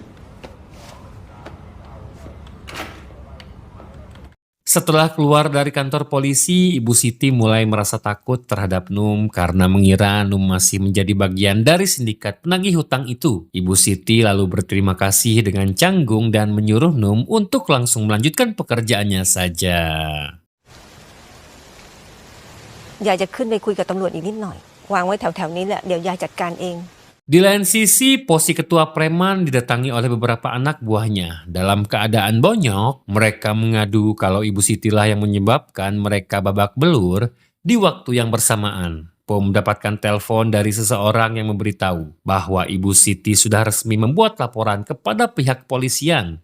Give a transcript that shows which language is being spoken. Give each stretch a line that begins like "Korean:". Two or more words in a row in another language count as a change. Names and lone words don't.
Indonesian: Setelah keluar dari kantor polisi, Ibu Siti mulai merasa takut terhadap Num karena mengira Num masih menjadi bagian dari sindikat penagih hutang itu. Ibu Siti lalu berterima kasih dengan canggung dan menyuruh Num untuk langsung melanjutkan pekerjaannya saja.
Thai: ยายจะขึ้นไปคุยกับตำรวจอีกนิดหน่อย วางไว้แถวๆนี้แหละ เดี๋ยวยายจัดการเอง
Indonesian: Di lain sisi, posisi ketua preman didatangi oleh beberapa anak buahnya. Dalam keadaan bonyok, mereka mengadu kalau Ibu Siti lah yang menyebabkan mereka babak belur di waktu yang bersamaan. Po mendapatkan telepon dari seseorang yang memberitahu bahwa Ibu Siti sudah resmi membuat laporan kepada pihak polisian.